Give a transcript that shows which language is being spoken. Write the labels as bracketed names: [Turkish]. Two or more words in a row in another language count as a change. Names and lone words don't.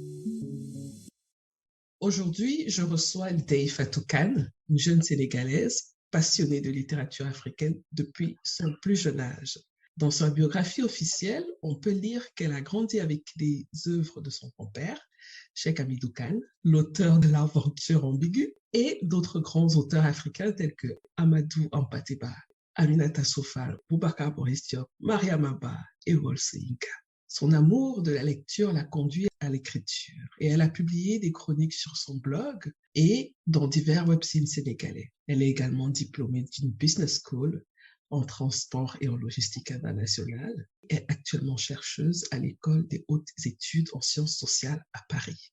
[French] Aujourd'hui, je reçois Ndeye Fatou Kane, une jeune Sénégalaise passionnée de littérature africaine depuis son plus jeune âge. Dans sa biographie officielle, on peut lire qu'elle a grandi avec les œuvres de son grand-père, Cheikh Hamidou Kane, l'auteur de l'Aventure ambiguë, et d'autres grands auteurs africains tels que Amadou Hampâté Bâ, Aminata Sophal, Boubacar Boris Diop, Mariama Ba et Wolse Inka. Son amour de la lecture l'a conduit à l'écriture et elle a publié des chroniques sur son blog et dans divers webzines sénégalais. Elle est également diplômée d'une business school en transport et en logistique internationale et est actuellement chercheuse à l'école des hautes études en sciences sociales à Paris.